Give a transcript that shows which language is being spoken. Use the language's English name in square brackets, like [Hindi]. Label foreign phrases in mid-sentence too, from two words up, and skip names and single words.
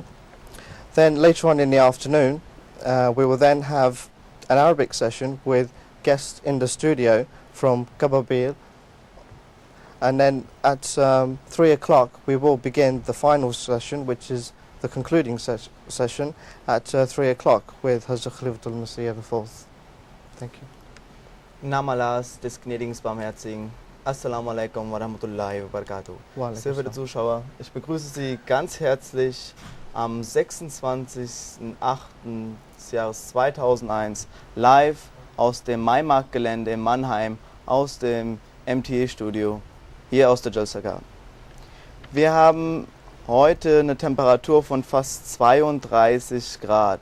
[English] Then later on in the afternoon, we will then have an Arabic session with guests in the studio from Kababir, and then at 3 o'clock we will begin the final session, which is the concluding session at 3 o'clock with Hazrat Khalifatul Masih IV. Thank you. [German] Im Namen Allahs, des gnädigen, barmherzigen. [Arabic] السلام عليكم ورحمة الله وبركاته. [German] Sehr verehrte Zuschauer, ich begrüße Sie ganz herzlich am 26.08. des Jahres 2001 live aus dem Maimarktgelände in Mannheim, aus dem MTA-Studio, hier aus der Jalsa. Wir haben heute eine Temperatur von fast 32 Grad.